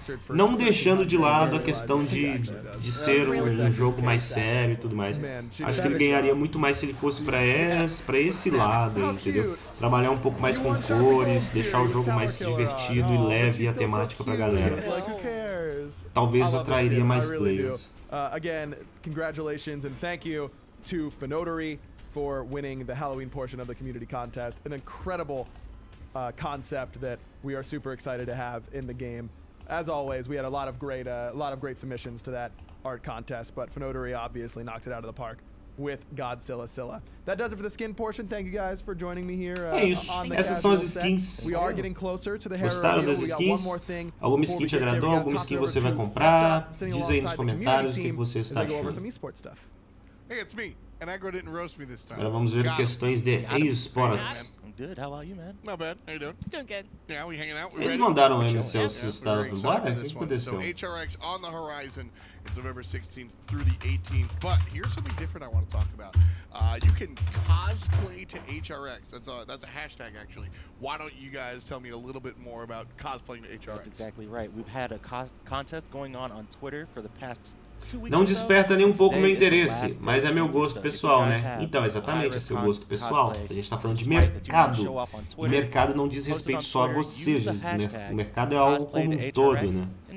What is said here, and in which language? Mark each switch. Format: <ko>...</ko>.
<pt>Não deixando de lado a questão de ser um jogo mais sério e tudo mais. Acho que ele ganharia muito mais se ele fosse pra esse lado, entendeu? Trabalhar um pouco mais com cores, deixar o jogo mais divertido e leve a temática pra galera. Talvez atrairia mais players.</pt> <en>Again, congratulations and thank you to Finotary for winning the Halloween portion of the community contest. An incredible concept that we are super excited to have in the game. As always, we had a lot of great submissions to that art contest, but Finotary obviously knocked it out of the park with Godzilla Scylla. That does it for the skin portion. Thank you guys for joining me here on the</en> <pt>Essas são as skins.</pt> <en>set. We are getting closer to the Hera</en> <pt>Gostaram</pt> <en>reveal.</en> <pt>das</pt> <en>We got</en> <pt>skins?</pt> <en>one more thing.</en> <pt>Alguma skin te agradou? Alguma skin você vai comprar? Diz aí nos comentários o que você está achando.</pt> <en>Hey, it's me. And Agro didn't roast me this time.</en> <pt>Agora vamos ver questões de esportes.</pt> <en>I'm good. How about you, man? Not bad. How you doing? Doing good. Yeah, we hanging out.</en> <pt>Eles mandaram o MCL se estava embora? O que aconteceu?</pt> <en>So HRX on the horizon. It's November 16th through the 18th. But here's something different I want to talk about. You can cosplay to HRX. That's a hashtag, actually. Why don't you guys tell me a little bit more about cosplaying to HRX? That's exactly right. We've had a contest going on Twitter for the past 2 weeks.</en> <pt>Não desperta nem um pouco meu interesse, mas é meu gosto pessoal, né? Então, exatamente, é seu gosto pessoal. A gente tá falando de mercado. E mercado não diz respeito só a você, o mercado é algo como um todo, né?</pt>